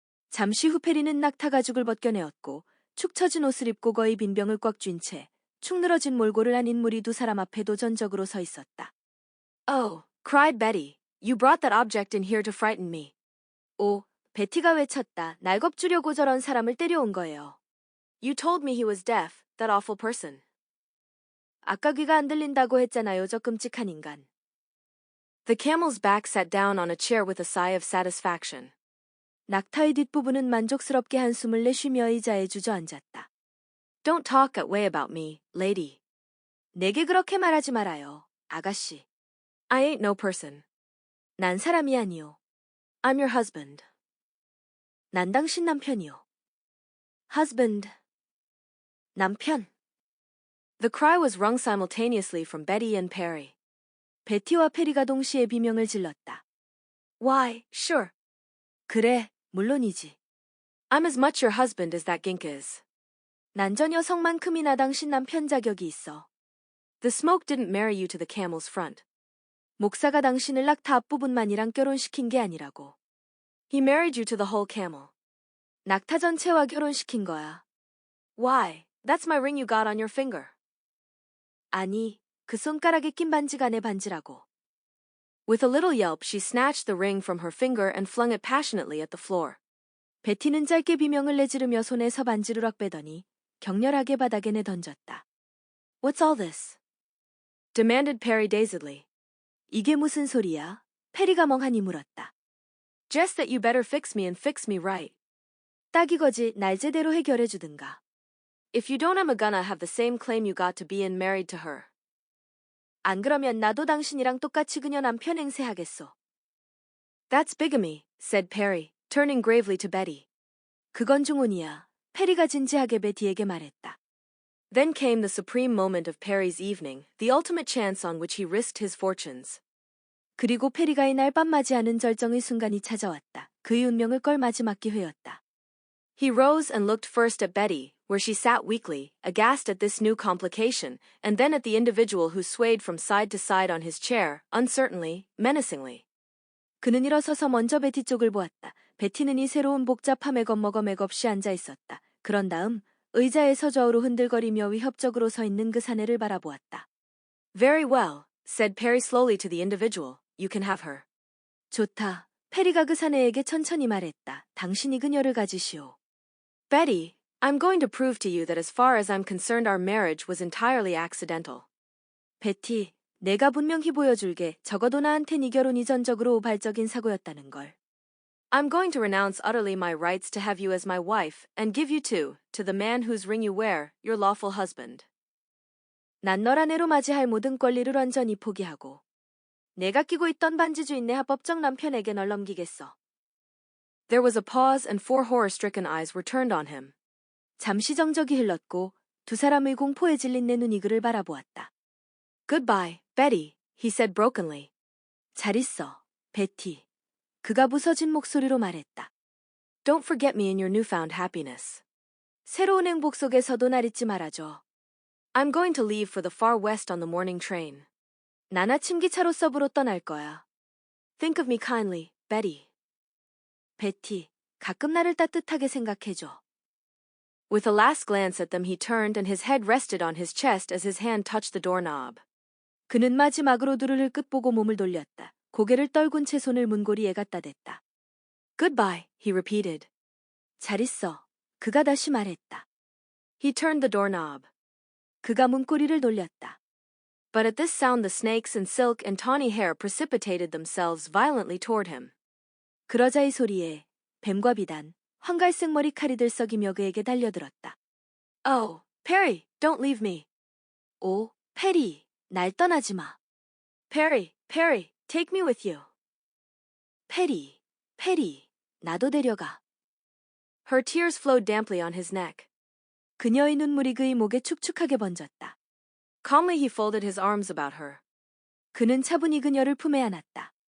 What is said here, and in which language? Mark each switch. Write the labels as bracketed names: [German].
[Korean] 잠시 후 페리는 낙타 가죽을 벗겨내었고 축 처진 옷을 입고 거의 빈 병을 꽉 쥔 채 축 늘어진 몰골을 한 인물이 두 사람 앞에 도전적으로 서 있었다. [English] Oh, cried Betty, you brought that object in here to frighten me. [Korean] 오, 베티가 외쳤다. 날 겁주려고 저런 사람을 때려온 거예요. [English] You told me he was deaf, that awful person. [Korean] 아까 귀가 안 들린다고 했잖아요, 저 끔찍한 인간. [English] The camel's back sat down on a chair with a sigh of satisfaction. [Korean] 낙타의 뒷부분은 만족스럽게 한숨을 내쉬며 의자에 주저앉았다. [English] Don't talk that way about me, lady. [Korean] 내게 그렇게 말하지 말아요, 아가씨. [English] I ain't no person. [Korean] 난 사람이 아니요. [English] I'm your husband. [Korean] 난 당신 남편이요. [English] Husband. [Korean] 남편. [English] The cry was wrung simultaneously from Betty and Perry. [Korean] 베티와 페리가 동시에 비명을 질렀다. [English] Why, sure. [Korean] 그래, 물론이지. [English] I'm as much your husband as that gink is. [Korean] 난 저 녀석만큼이나 당신 남편 자격이 있어. [English] The smoke didn't marry you to the camel's front. [Korean] 목사가 당신을 낙타 앞부분만이랑 결혼시킨 게 아니라고. [English] He married you to the whole camel. [Korean] 낙타 전체와 결혼시킨 거야. [English] Why? That's my ring you got on your finger. [Korean] 아니, 그 손가락에 낀 반지가 내 반지라고. [English] With a little yelp, she snatched the ring from her finger and flung it passionately at the floor. [Korean] 베티는 짧게 비명을 내지르며 손에서 반지를 확 빼더니 격렬하게 바닥에 내던졌다. [English] What's all this? demanded Perry dazedly. [Korean] 이게 무슨 소리야? 페리가 멍하니 물었다. [English] Just that you better fix me and fix me right. [Korean] 딱 이거지, 날 제대로 해결해 주든가. [English] If you don't, I'm gonna have the same claim you got to being married to her. [Korean] 안 그러면 나도 당신이랑 똑같이 그녀 남편 행세하겠소. [English] That's bigamy, said Perry, turning gravely to Betty. [Korean] 그건 중혼이야. 페리가 진지하게 베티에게 말했다. [English] Then came the supreme moment of Perry's evening, the ultimate chance on which he risked his fortunes. [Korean] 그리고 페리가 이날 밤 맞이하는 절정의 순간이 찾아왔다. 그의 운명을 걸 마지막 기회였다. [English] He rose and looked first at Betty, where she sat weakly, aghast at this new complication, and then at the individual who swayed from side to side on his chair, uncertainly, menacingly. [Korean] 그는 일어서서 먼저 베티 쪽을 보았다. 베티는 이 새로운 복잡함에 겁먹어 맥없이 앉아 있었다. 그런 다음 의자에서 좌우로 흔들거리며 위협적으로 서 있는 그 사내를 바라보았다. [English] Very well, said Perry slowly to the individual. You can have her. [Korean] 좋다. 페리가 그 사내에게 천천히 말했다. 당신이 그녀를 가지시오. [English] Betty, I'm going to prove to you that as far as I'm concerned our marriage was entirely accidental. [Korean] 베티, 내가 분명히 보여줄게. 적어도 나한텐 이 결혼이 전적으로 우발적인 사고였다는 걸. [English] I'm going to renounce utterly my rights to have you as my wife and give you to the man whose ring you wear, your lawful husband. [Korean] 난 널 아내로 맞이할 모든 권리를 완전히 포기하고 내가 끼고 있던 반지 주인 내 합법적 남편에게 널 넘기겠어. [English] There was a pause and four horror-stricken eyes were turned on him. [Korean] 잠시 정적이 흘렀고 두 사람의 공포에 질린 내 눈이 그를 바라보았다. [English] Goodbye, Betty, he said brokenly. [Korean] 잘 있어, 베티. 그가 부서진 목소리로 말했다. [English] Don't forget me in your newfound happiness. [Korean] 새로운 행복 속에서도 날 잊지 말아줘. [English] I'm going to leave for the far west on the morning train. [Korean] 난 아침 기차로 서부로 떠날 거야. [English] Think of me kindly, Betty. [Korean] 베티, 가끔 나를 따뜻하게 생각해줘. [English] With a last glance at them he turned and his head rested on his chest as his hand touched the doorknob. [Korean] 그는 마지막으로 누르를 끝보고 몸을 돌렸다. 고개를 떨군 채 손을 문고리에 갖다 댔다. [English] Goodbye, he repeated. [Korean] 잘 있어. 그가 다시 말했다. [English] He turned the doorknob. [Korean] 그가 문고리를 돌렸다. [English] But at this sound the snakes and silk and tawny hair precipitated themselves violently toward him. [Korean] 그러자 이 소리에 뱀과 비단, 황갈색 머리칼이 들썩이며 그에게 달려들었다. [English] Oh, Perry, don't leave me. [Korean] 오, 페리, 날 떠나지 마. [English] Perry, Perry, take me with you. [Korean] 페리, 나도 데려가. [English] Her tears flowed damply on his neck. [Korean] 그녀의 눈물이 그의 목에 축축하게 번졌다. [English] Calmly he folded his arms about her. [Korean] 그는 차분히 그녀를 품에 안았다.